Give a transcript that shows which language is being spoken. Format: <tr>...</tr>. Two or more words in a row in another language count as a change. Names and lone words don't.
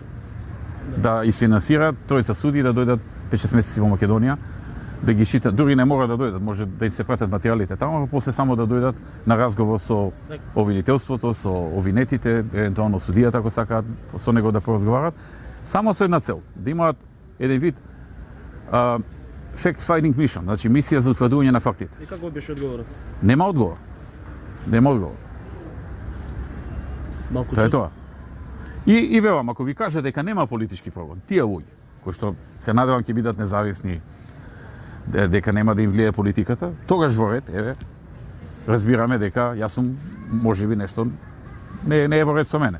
<mk>Да isfinansираат тројца судии да дојдат 5-6 месеци во Македонија, да ги читат, дури не мора да дојдат, може да им се пратат материјалите таму, а после само да дојдат на разговор со обвинителството, со обвинетите, евентуално судијата ако сакаат со него да поразговарат, само со една цел, да имаат еден вид</mk> <en>fact-finding mission,</en> <mk>значи мисија за утврдување на фактите. И како беше одговорот? Нема одговор. Нема одговор. Малку Тоа е чудно. тоа. И верувам, ако ви кажа дека нема политички прогон, тие луѓе кои што се надевам ќе бидат независни, дека нема да им влие политиката, тогаш во ред, еве, разбираме дека јас сум можеби нешто не е во ред со мене.</mk>